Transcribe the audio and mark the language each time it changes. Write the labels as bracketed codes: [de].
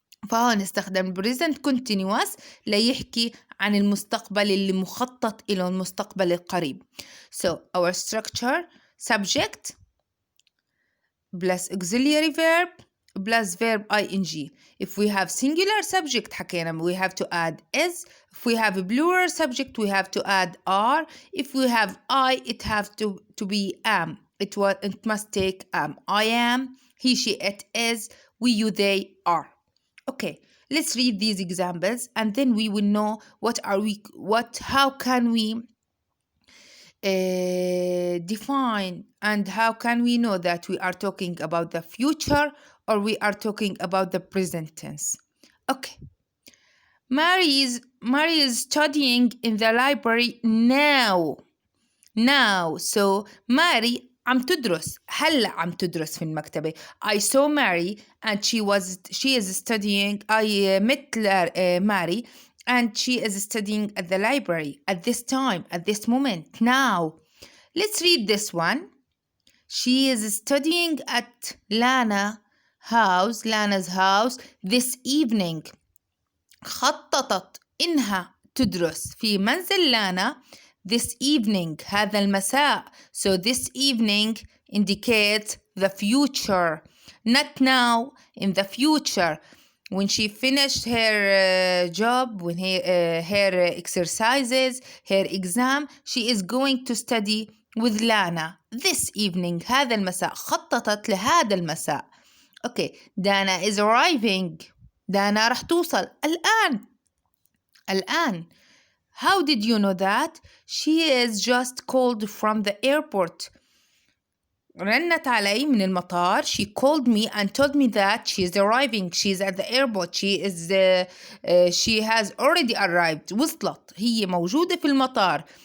[ar] فهون استخدم present continuous ليحكي عن المستقبل اللي مخطط له، المستقبل القريب. [en] So our structure: subject plus auxiliary verb plus verb ing. If we have singular subject حكينا we have to add is. If we have a plural subject we have to add are. If we have I it have to be am. It must take am. I am, he, she, it is, we, you, they are. Okay, let's read these examples and then we will know how can we define and how can we know that we are talking about the future or we are talking about the present tense. Okay, Mary is studying in the library now. [ar] So Mary عم تدرس، هلا عم تدرس في المكتبة. [en] I saw Mary and she is studying. I met Mary and she is studying at the library at this time, at this moment, now. Let's read this one. She is studying at Lana's house this evening. [ar] خططت إنها تدرس في منزل لانا [en] this evening، [ar] هذا المساء. [en] So this evening indicates the future, not now, in the future. When she finished her job, when her exercises, her exam, she is going to study with Lana this evening. [ar] هذا المساء، خططت لهذا المساء. [en] Okay, Dana is arriving. [ar] دانا رح توصل الآن. [en] How did you know that? She is just called from the airport. [ar] رنت علي من المطار. [en] She called me and told me that she is arriving. She is at the airport. She has already arrived. [ar] وصلت، هي موجودة في المطار.